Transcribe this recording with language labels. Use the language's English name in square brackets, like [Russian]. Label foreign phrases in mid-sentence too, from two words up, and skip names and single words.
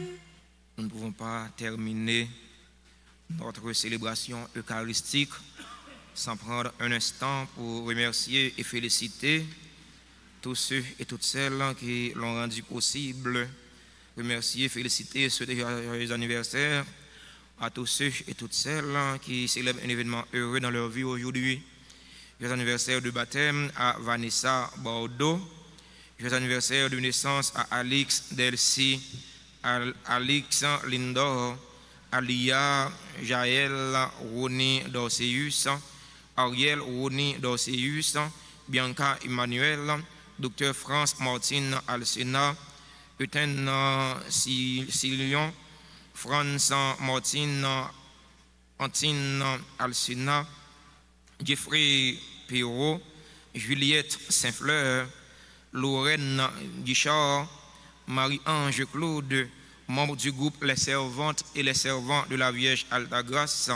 [French] Nous ne pouvons pas terminer notre célébration eucharistique sans prendre un instant pour remercier et féliciter tous ceux et toutes celles qui l'ont rendu possible. Remercier, féliciter, souhaiter joyeux anniversaire à tous ceux et toutes celles qui célèbrent un événement heureux dans leur vie aujourd'hui. Joyeux anniversaire de baptême à Vanessa Bordeaux. Joyeux anniversaire de naissance à Alix Delcy, Alix Lindor, Alia Jaël Roni Dorceus, Ariel Roni Dorceus, Bianca Emmanuel, Dr. France Martine Alcena, Euten Silion, France Martine Antine Alcena, Jeffrey Perrault, Juliette Saint-Fleur, Lorraine Guichard, Marie-Ange Claude, membre du groupe Les Servantes et les Servants de la Vierge Altagrace.